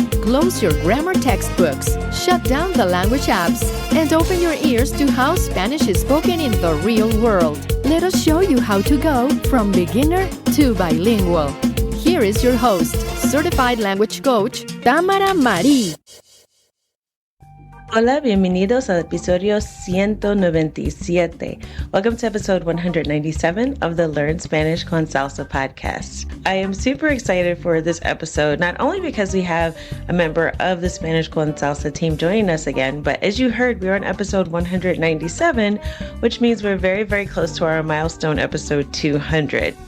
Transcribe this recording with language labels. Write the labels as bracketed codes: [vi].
[en] Close your grammar textbooks, shut down the language apps, and open your ears to how Spanish is spoken in the real world. Let us show you how to go from beginner to bilingual. Here is your host, certified language coach, Tamara Marie. [es] Hola, bienvenidos al episodio 197. [en] Welcome to episode 197 of the Learn Spanish con Salsa podcast. I am super excited for this episode, not only because we have a member of the Spanish con Salsa team joining us again, but as you heard, we're on episode 197, which means we're very, very close to our milestone episode 200.